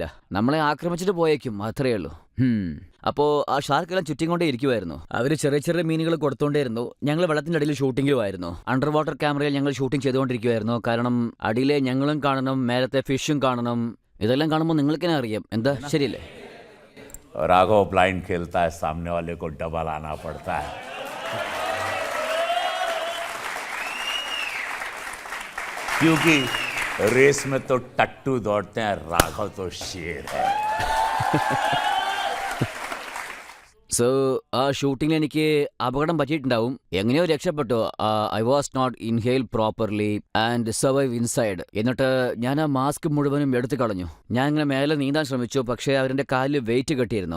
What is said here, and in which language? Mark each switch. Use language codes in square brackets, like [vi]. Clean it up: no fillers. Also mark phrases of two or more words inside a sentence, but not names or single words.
[ml] നമ്മളെ ആക്രമിച്ചിട്ട് പോയേക്കും, അത്രയേ ഉള്ളൂ. അപ്പോൾ ആ ഷാർക്കെല്ലാം ചുറ്റിക്കൊണ്ടേ ഇരിക്കുമായിരുന്നു. അവർ ചെറിയ ചെറിയ മീനുകൾ കൊടുത്തോണ്ടേയിരുന്നു. ഞങ്ങൾ വെള്ളത്തിന്റെ അടിയിൽ ഷൂട്ടിംഗുമായിരുന്നു. [en] under water [ml] ക്യാമറയിൽ ഞങ്ങൾ ഷൂട്ടിംഗ് ചെയ്തുകൊണ്ടിരിക്കുമായിരുന്നു. കാരണം അടിയിലെ ഞങ്ങളും കാണണം, മേലത്തെ ഫിഷും കാണണം. ഇതെല്ലാം കാണുമ്പോൾ നിങ്ങൾക്ക് തന്നെ അറിയാം, എന്താ ശരിയല്ലേ? [hi] राघव ब्लाइंड खेलता है, सामने वाले को डबल आना पड़ता है. क्योंकि रेस में तो टट्टू दौड़ते हैं, राघव तो शेर है. [ml] സോ ആ ഷൂട്ടിങ്ങിൽ എനിക്ക് അപകടം പറ്റിയിട്ടുണ്ടാവും. എങ്ങനെയോ രക്ഷപ്പെട്ടു. [en] I was not inhale properly and survive inside. [ml] എന്നിട്ട് ഞാൻ ആ മാസ്ക് മുഴുവനും എടുത്തു കളഞ്ഞു. ഞാൻ ഇങ്ങനെ മേലെ നീന്താൻ ശ്രമിച്ചു, പക്ഷേ അവരുടെ കാലിൽ വെയിറ്റ് കെട്ടിയിരുന്നു.